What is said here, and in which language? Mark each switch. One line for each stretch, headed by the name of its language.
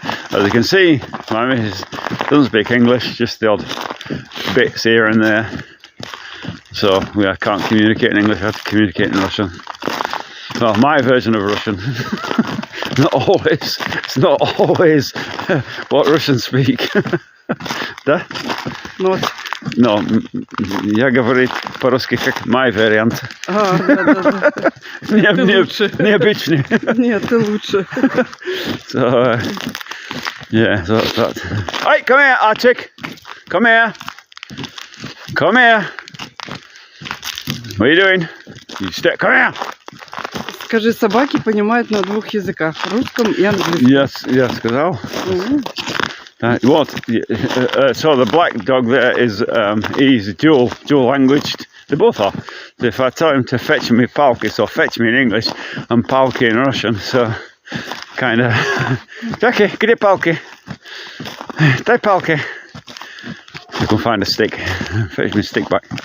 English: As you can see, my missus doesn't speak English, just the odd bits here and there. So I can't communicate in English, I have to communicate in Russian. Well, my version of Russian. Not always. It's not always what Russians speak.
Russian: Да?
English: Not. No,
Russian: я говорю по-русски как
English: my
Russian: вариант. Да. Необычный. Нет, ты лучше.
English: So, yeah, so that. Hey, come here, Arctic. Come here. Come here. What are you doing? You stay. Come here.
Russian: Скажи, собаки понимают на двух языках, русском и английском.
English: Yes, yes,
Russian: сказал.
English: What? So the black dog there is he's dual language. They both are. So if I tell him to fetch me palki, so fetch me in English and palki in Russian. So kind of. Jackie, get palki. Take palki. I can find a stick. Fetch me a stick back.